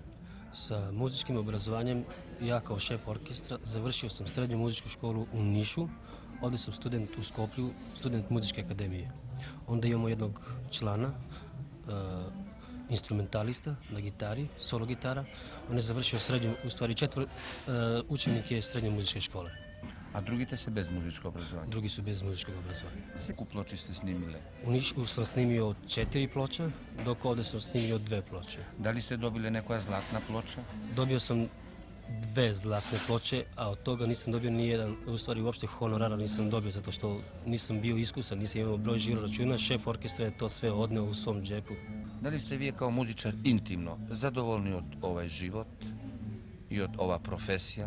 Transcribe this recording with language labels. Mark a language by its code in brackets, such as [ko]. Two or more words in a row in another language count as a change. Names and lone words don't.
[sr] Sa muzičkim obrazovanjem, ja kao šef orkestra završio sam srednju muzičku školu u Nišu, ovdje sam student u Skoplju, student muzičke akademije. Onda imamo jednog člana, instrumentalista na gitari, solo gitara. On je završio srednju, u stvari učenik je srednje muzičke škole. [mk] А другите се без музичко образование? [sr] Drugi su bez muzičkog obrazovanja. [mk] Колку плочи сте снимиле? [sr] U Nišu sam snimio 4 ploča, dok ovdje sam snimio 2 ploče. [mk] Дали сте добиле некоја златна плоча? [sr] Dobio sam 2 zlatne ploče, a od toga nisam dobio ni jedan, u stvari uopšte honorara nisam dobio zato što nisam bio iskusan, nisam imao broj žiro računa, šef orkestra je to sve odneo u svom džepu. Da li ste vi kao muzičar intimno zadovoljni [mk] од овој живот и од оваа професија